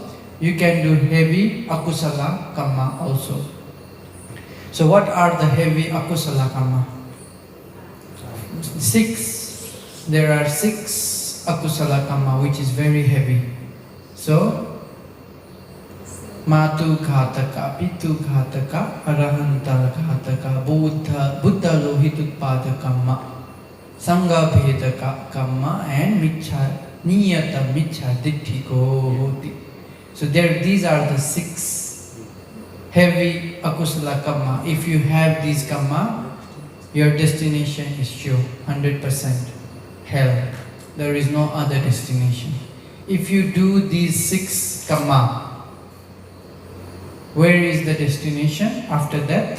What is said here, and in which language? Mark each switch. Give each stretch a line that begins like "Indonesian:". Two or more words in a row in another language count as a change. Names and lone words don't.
English: You can do heavy
Pali: Akusala Kamma
English: also. So what are the heavy
Pali: Akusala Kamma?
English: 6. There are 6
Pali: Akusala Kamma
English: which is very heavy.
Pali: So Matu Ghataka, Pitu Ghataka, Arahanta Ghataka, Buddha Lohitutpada Kamma, Sangha Bhedaka Kamma and Michya niyata michya dittiko hoti.
English: So these are the 6 heavy
Pali: akusala karma.
English: If you have these karma, your destination is sure, 100% hell. There is no other destination. If you do these 6 karma, where is the destination after that?